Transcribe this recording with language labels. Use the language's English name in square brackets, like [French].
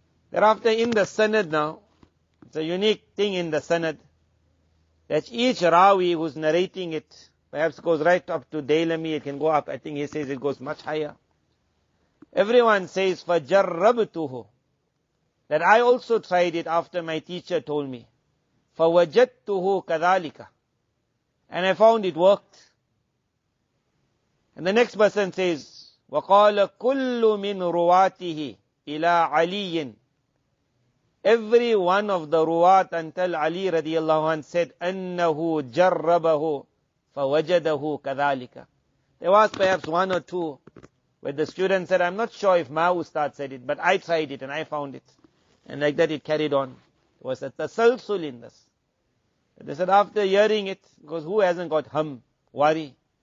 [English] Thereafter in the sanad now, it's a unique thing in the sanad, that each rawi who's narrating it, perhaps goes right up to Dailami, it can go up, I think he says it goes much higher. Everyone says, فَجَرَّبْتُهُ, that I also tried it after my teacher told me. فَوَجَدْتُهُ كَذَلِكَ, and I found it worked. [Arabic] And the next person says, وَقَالَ كُلُّ مِنْ رُوَاتِهِ إِلَىٰ عَلِيٍّ. [English] Every one of the ruwat until Ali radiallahu anh said, أَنَّهُ جَرَّبَهُ فَوَجَدَهُ كَذَلِكَ. There was perhaps one or two where the student said, I'm not sure if my ustad said it, but I tried it and I found it. And like that it carried on. There was a tasalsul in this. They said after hearing it, because who hasn't got hum, worry?